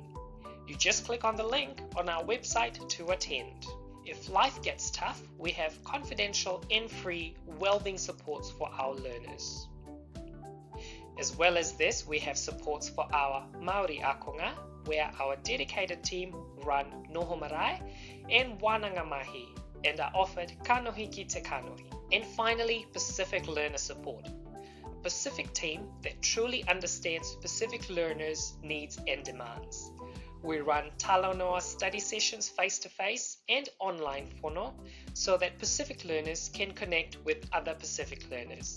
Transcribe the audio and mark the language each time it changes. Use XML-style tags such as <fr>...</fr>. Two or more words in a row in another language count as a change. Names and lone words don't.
<en>You just click on the link on our website to attend. If life gets tough, we have confidential and free wellbeing supports for our learners. As well as this, we have supports for our Māori ākonga, where our dedicated team run</en> <mi>noho marae</mi> <en>and</en> <mi>wānanga mahi</mi> <en>and are offered</en> <mi>kanohi ki te kanohi.</mi> <en>And finally, Pacific Learner Support, a Pacific team that truly understands Pacific learners' needs and demands. We run talanoa study sessions face-to-face and online whono so that Pacific learners can connect with other Pacific learners.</en>